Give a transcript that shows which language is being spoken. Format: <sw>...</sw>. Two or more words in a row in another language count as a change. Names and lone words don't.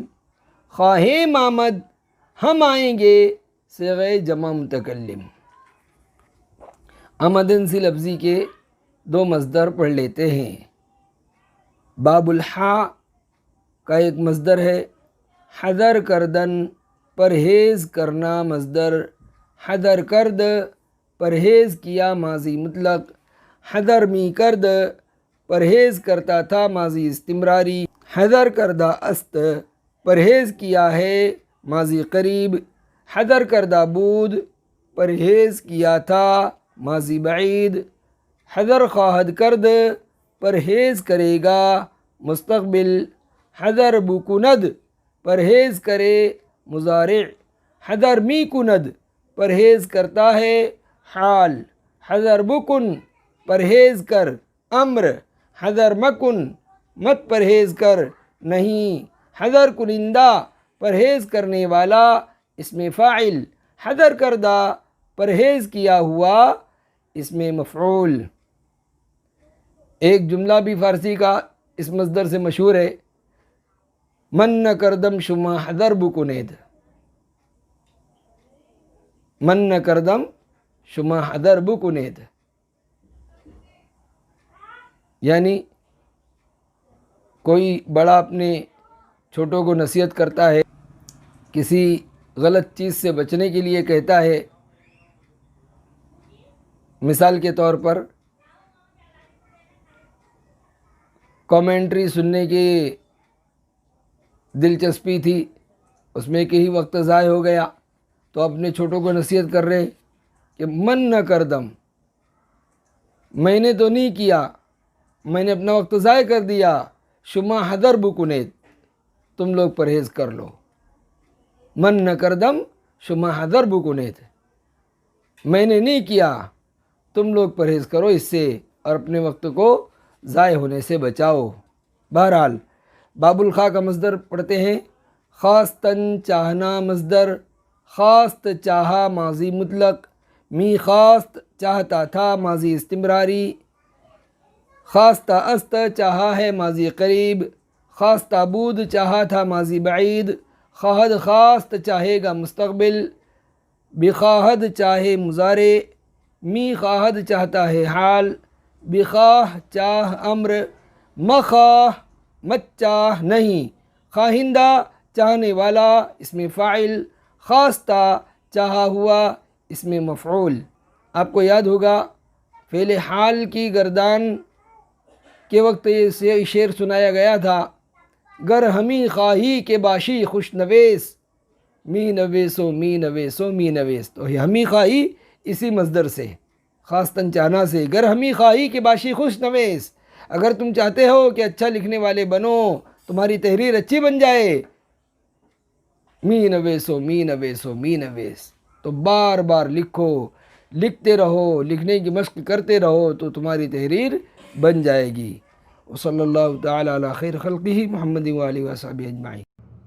<fa>خواہیم آمد،</fa> <ur>ہم آئیں گے، صیغہ جمع متکلم. آمدن سی لفظی کے دو مصدر پڑھ لیتے ہیں۔ باب الحا کا ایک مصدر ہے</ur> <fa>حذر کردن،</fa> <ur>پرہیز کرنا مصدر،</ur> <fa>حذر کرد</fa> <ur>پرہیز کیا ماضی مطلق،</ur> <fa>حذر می کرد</fa> <ur>پرہیز کرتا تھا ماضی استمراری،</ur> <fa>حذر کردہ است</fa> <ur>پرہیز کیا ہے ماضی قریب،</ur> <fa>حذر کردہ بود</fa> <ur>پرہیز کیا تھا ماضی بعید،</ur> <fa>حذر خواہد کرد</fa> <ur>پرہیز کرے گا مستقبل، حذر بکند پرہیز کرے مضارع،</ur> <fa>حذر می کند</fa> <ur>پرہیز کرتا ہے حال،</ur> <fa>حذر بکن</fa> <ur>پرہیز کر امر،</ur> <fa>حذر مکن</fa> <ur>مت پرہیز کر نہیں،</ur> <fa>حذر کنندہ</fa> <ur>پرہیز کرنے والا اسم فاعل،</ur> <fa>حذر کردہ</fa> <ur>پرہیز کیا ہوا اسم مفعول۔ ایک جملہ بھی فارسی کا اس مصدر سے مشہور ہے،</ur> <fa>من نہ کردم شما حذر بکنید، من نہ کردم شما حذر بکنید،</fa> <ur>یعنی کوئی بڑا اپنے چھوٹوں کو نصیحت کرتا ہے، کسی غلط چیز سے بچنے کے لیے کہتا ہے۔ مثال کے طور پر کامنٹری سننے کی دلچسپی تھی، اس میں کہ ہی وقت ضائع ہو گیا، تو اپنے چھوٹوں کو نصیحت کر رہے کہ</ur> <fa>من نہ کردم،</fa> <ur>میں نے تو نہیں کیا، میں نے اپنا وقت ضائع کر دیا،</ur> <fa>شما حذر بکنید</fa> <ur>تم لوگ پرہیز کر لو،</ur> <fa>من نہ کردم شما حذر بکنید</fa> <ur>میں نے نہیں کیا، تم لوگ پرہیز کرو اس سے اور اپنے وقت کو ضائع ہونے سے بچاؤ۔ بہرحال باب الخا کا مصدر پڑھتے ہیں، خواستن چاہنا مصدر، خواست چاہا ماضی مطلق، می خواست چاہتا تھا ماضی استمراری،</ur> <fa>خواستہ است</fa> <ur>چاہا ہے ماضی قریب،</ur> <fa>خواستہ بود</fa> <ur>چاہا تھا ماضی بعید،</ur> <fa>خواہد خواست</fa> <ur>چاہے گا مستقبل، بخواہد چاہے مضارع،</ur> <fa>می خواہد</fa> <ur>چاہتا ہے حال، بخواہ چاہ امر، مخواہ مت چاہ نہیں، خواہندہ چاہنے والا اسم فاعل، خواستہ چاہا ہوا اسم مفعول۔ آپ کو یاد ہوگا فعل حال کی گردان کے وقت یہ شعر سنایا گیا تھا،</ur> <fa>گر ہمی خواہی کے باشی خوش نویس، می نویسو می نویسو می نویس، تو ہمی خواہی</fa> <ur>اسی مصدر سے، خواستن چاہنا سے،</ur> <fa>گر ہمی خواہی کے باشی خوش نویس،</fa> <ur>اگر تم چاہتے ہو کہ اچھا لکھنے والے بنو، تمہاری تحریر اچھی بن جائے،</ur> <fa>می نویسو می نویسو می نویس،</fa> <ur>تو بار بار لکھو، لکھتے رہو، لکھنے کی مشق کرتے رہو تو تمہاری تحریر بن جائے گی۔</ur> <ar>وصلی اللہ تعالی علی خیر خلقہ محمد و آلہ و صحبہ اجمعین۔</ar>